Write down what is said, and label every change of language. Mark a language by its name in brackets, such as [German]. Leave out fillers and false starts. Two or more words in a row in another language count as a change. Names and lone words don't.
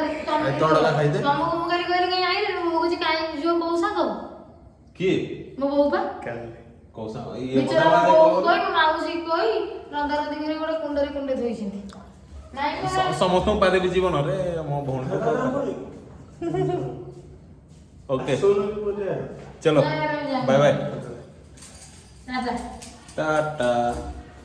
[Odia] ଏ ତଡକା ଖାଇଦେ। ତମକୁ ମୁଁ କାଲି କହିଲି କାଇଁ ଆଇଲେ ମୁଁ କହୁଛି କାଇଁ ଯୋଉ ବୋଉ ସାଙ୍ଗ କିଏ ମୋ ବୋଉ ପା କୌଶା ଇଏ ବିଚାରା ମୋ ବୋଉକୁ କହି ମୋ ମାଉସୀ କହି ରନ୍ଧାରନ୍ଧି କରି ଗୋଟେ କୁଣ୍ଡରେ ଧୋଇଛନ୍ତି ନାଇଁ ସମସ୍ତଙ୍କୁ ପାଦେବି ଜୀବନରେ ମୋ ଭଉଣୀ [Hindi] ओके चलो बाय बाय [Odia] ନା ଯା टाटा